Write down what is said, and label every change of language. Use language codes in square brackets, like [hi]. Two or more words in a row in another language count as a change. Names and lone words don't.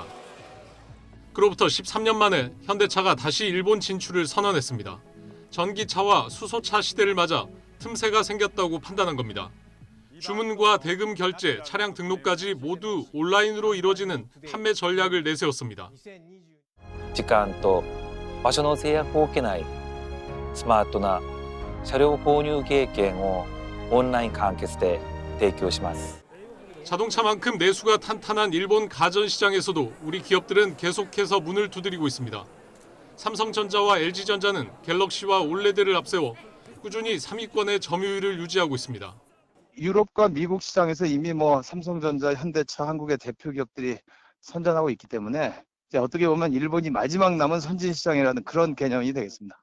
[ko] 그로부터 13년 만에 현대차가 다시 일본 진출을 선언했습니다. 전기차와 수소차 시대를 맞아 틈새가 생겼다고 판단한 겁니다. 주문과 대금 결제, 차량 등록까지 모두 온라인으로 이루어지는 판매 전략을 내세웠습니다. [ja] 時間と場所の制約を受けないスマートな車両購入経験をオンライン完結で提供します。 [ko] 자동차만큼 내수가 탄탄한 일본 가전시장에서도 우리 기업들은 계속해서 문을 두드리고 있습니다. 삼성전자와 LG전자는 갤럭시와 올레드를 앞세워 꾸준히 3위권의 점유율을 유지하고 있습니다. 유럽과 미국 시장에서 이미 삼성전자, 현대차, 한국의 대표 기업들이 선전하고 있기 때문에 이제 어떻게 보면 일본이 마지막 남은 선진 시장이라는 그런 개념이 되겠습니다.